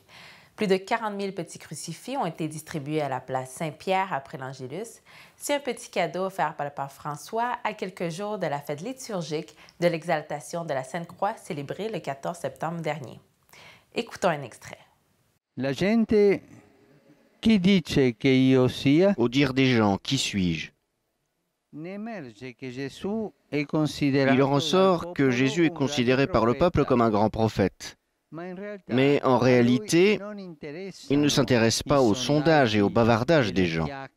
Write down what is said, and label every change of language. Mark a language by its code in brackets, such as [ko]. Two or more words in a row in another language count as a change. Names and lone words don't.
[fr] Plus de 40 000 petits crucifix ont été distribués à la place Saint-Pierre après l'Angélus. C'est un petit cadeau offert par le pape François à quelques jours de la fête liturgique de l'exaltation de la Sainte Croix célébrée le 14 septembre dernier. Écoutons un extrait. [it] La gente chi dice che io sia? [fr] Au dire des gens, qui suis-je? Il en ressort que Jésus est considéré par le peuple comme un grand prophète. Mais en réalité, il ne s'intéresse pas au sondage et au bavardage des gens.